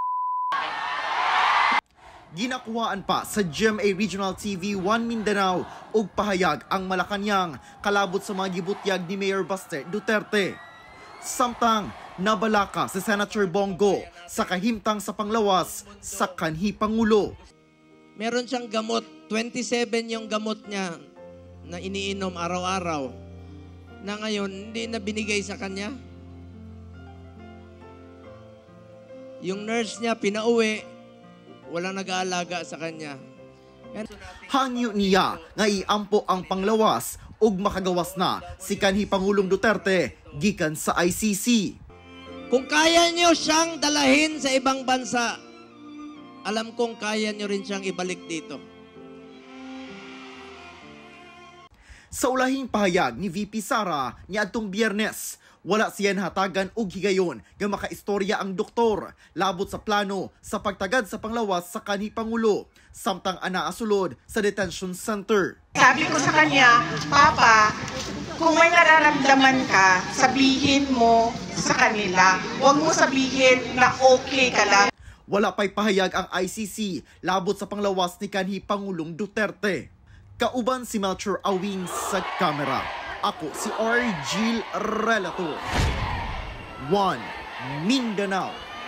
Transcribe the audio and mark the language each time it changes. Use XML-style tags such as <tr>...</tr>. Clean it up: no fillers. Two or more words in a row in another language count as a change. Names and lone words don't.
<ceb>Ginakuhaan pa sa GMA Regional TV 1 Mindanao ug pahayag ang Malacañang kalabot sa mga gibutyag ni Mayor Baste Duterte. Samtang nabalaka si Senator Bongo sa kahimtang sa panglawas sa kanhi Pangulo.</ceb> <tl>Meron siyang gamot, 27 yung gamot niya na iniinom araw-araw na ngayon hindi na binigay sa kanya. Yung nurse niya pinauwi, walang nag-aalaga sa kanya.</tl> <ceb>Hangyo niya nga iampo ang panglawas ug makagawas na si kanhi Pangulong Duterte gikan sa ICC.</ceb> <tl>Kung kaya niyo siyang dalahin sa ibang bansa, alam kong kaya niyo rin siyang ibalik dito.</tl> <ceb>Sa ulahing pahayag ni VP Sara niadtong Biyernes, wala siya hatagan og higayon nga makaistorya ang doktor labot sa plano sa pagtagad sa panglawas sa kanhi Pangulo samtang anaasulod sa detention center.</ceb> <tl>Sabi ko sa kanya, Papa, kung may nararamdaman ka, sabihin mo sa kanila. Huwag mo sabihin na okay ka lang.</tl> <ceb>Wala pa'y pahayag ang ICC labot sa panglawas ni kanhi Pangulong Duterte. Kauban si Melchor Awing sa kamera. Ako si Argil Relator. 1 Mindanao.</ceb>